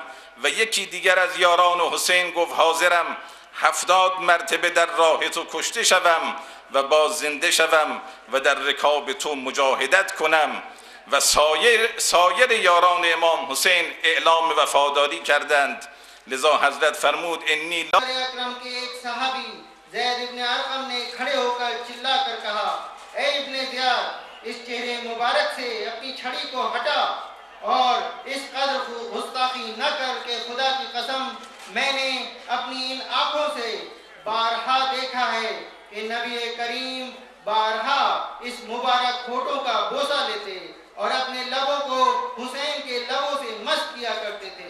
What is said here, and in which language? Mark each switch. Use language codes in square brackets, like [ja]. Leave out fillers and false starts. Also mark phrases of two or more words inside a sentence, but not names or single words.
[fa] و یکی دیگر از یاران حسین گفت حاضرم 70 مرتبه در راه تو کشته شوم و باز زنده شوم و در رکاب تو مجاهدت کنم. و سایر یاران امام حسین اعلام وفاداری کردند. لذا حضرت فرمود [ar] انی لا [ur] اکرم کے ایک صحابی زید ابن ارقم نے کھڑے ہو کر چلا کر کہا اے ابن زیاد اس چہرے مبارک سے اپنی چھڑی کو ہٹا اور اس قدر گستاخی نہ کر کہ خدا کی قسم میں نے اپنی ان آنکھوں سے بارہا دیکھا ہے کہ نبی کریم بارہا اس مبارک کھوٹوں کا بوسہ لیتے اور اپنے لبوں کو حسین کے لبوں سے مست کیا کرتے تھے۔